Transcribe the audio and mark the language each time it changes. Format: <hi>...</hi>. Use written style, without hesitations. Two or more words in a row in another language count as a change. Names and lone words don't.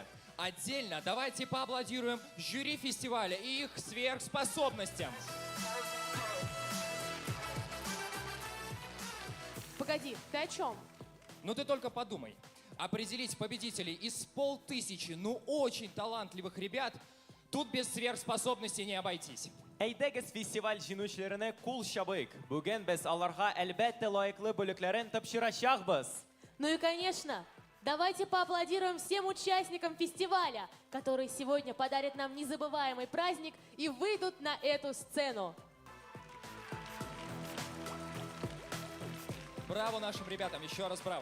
<ru>Отдельно давайте поаплодируем жюри фестиваля и их сверхспособностям. Погоди, ты о чем? Ну ты только подумай. определить победителей из 500, ну очень талантливых ребят, тут без сверхспособностей не обойтись.</ru> <tt>Әйдәгез фестиваль җиңүчеләренә кул чабыйк. Бүген без аларга әлбәттә лаеклы бүләкләрен тапшырачакбыз.</tt> <ru>Ну и, конечно, давайте поаплодируем всем участникам фестиваля, которые сегодня подарят нам незабываемый праздник и выйдут на эту сцену. Браво нашим ребятам, еще раз браво.</ru>